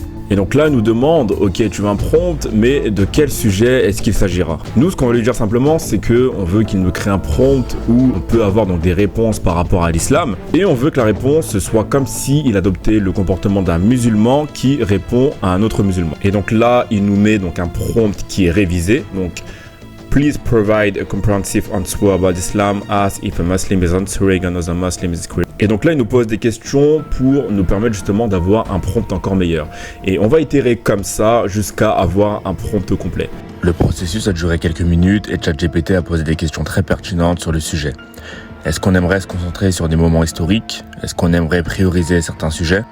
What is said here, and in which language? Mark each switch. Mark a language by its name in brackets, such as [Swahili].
[French] Et donc là, il nous demande, ok, tu veux un prompt, mais de quel sujet est-ce qu'il s'agira? Nous, ce qu'on va lui dire simplement, c'est qu'on veut qu'il nous crée un prompt où on peut avoir donc des réponses par rapport à l'islam. Et on veut que la réponse soit comme s'il adoptait le comportement d'un musulman qui répond à un autre musulman. Et donc là, il nous met donc un prompt qui est révisé. [English] Donc, please provide a comprehensive answer about Islam as if a Muslim is answering another Muslim is correct. [French] Et donc là, il nous pose des questions pour nous permettre justement d'avoir un prompt encore meilleur. Et on va itérer comme ça jusqu'à avoir un prompt complet. Le processus a duré quelques minutes et ChatGPT a posé des questions très pertinentes sur le sujet. Est-ce qu'on aimerait se concentrer sur des moments historiques? Est-ce qu'on aimerait prioriser certains sujets?